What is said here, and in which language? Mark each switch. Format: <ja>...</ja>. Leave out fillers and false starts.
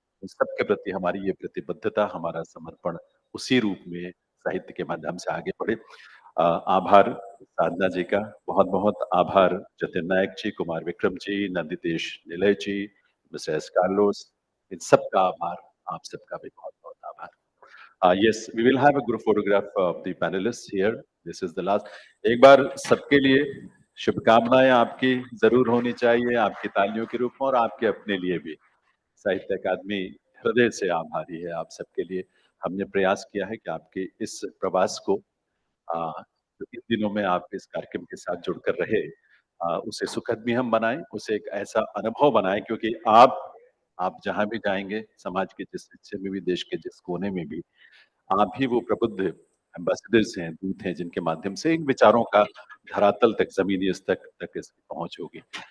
<hi>उन सबके प्रति हमारी ये प्रतिबद्धता, हमारा समर्पण उसी रूप में साहित्य के माध्यम से आगे बढ़े। आभार साधना जी का, बहुत-बहुत आभार जतिन नायक जी, कुमार विक्रम जी, नंदितेश निलय जी, मिस्टर एस कार्लोस, इन सबका आभार, आप सबका भी बहुत-बहुत आभार।</hi> <en>Yes, we will have a group photograph of the panelists here. This is the last.</en> <hi>एक बार सबके लिए शुभकामनाएं आपकी जरूर होनी चाहिए, आपकी तालियों के रूप में और आपके अपने लिए भी। साहित्य अकादमी हृदय से आभारी है आप सबके लिए। हमने प्रयास किया है कि आपके इस प्रवास को जो इन दिनों में आप इस कार्यक्रम के साथ जुड़कर रहे, उसे सुखद भी हम बनाएं, उसे एक ऐसा अनुभव बनाएं, क्योंकि आप जहां भी जाएंगे, समाज के जिस हिस्से में भी, देश के जिस कोने में भी, आप ही वो प्रबुद्ध एम्बेसडर्स हैं, दूत हैं, जिनके माध्यम से इन विचारों का धरातल तक, जमीनी स्तर तक इसकी पहुंच होगी।</hi>